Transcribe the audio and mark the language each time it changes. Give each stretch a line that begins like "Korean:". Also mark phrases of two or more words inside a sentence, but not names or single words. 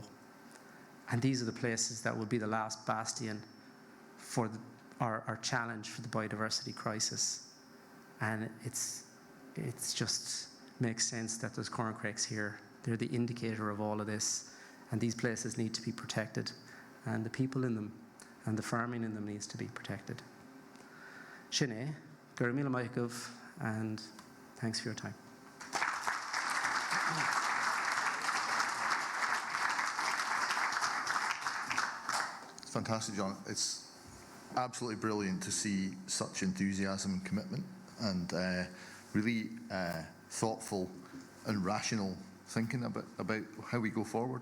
English: And these are the places that will be the last bastion for our challenge for the biodiversity crisis. And it's just makes sense that there's corncrakes here. They're the indicator of all of this. And these places need to be protected. And the people in them and the farming in them needs to be protected.
Irish: Sinead, Gur míle maith agah,
English: and thanks for your time. It's fantastic, John. It's absolutely brilliant to see such enthusiasm and commitment, and really thoughtful and rational thinking about how we go forward.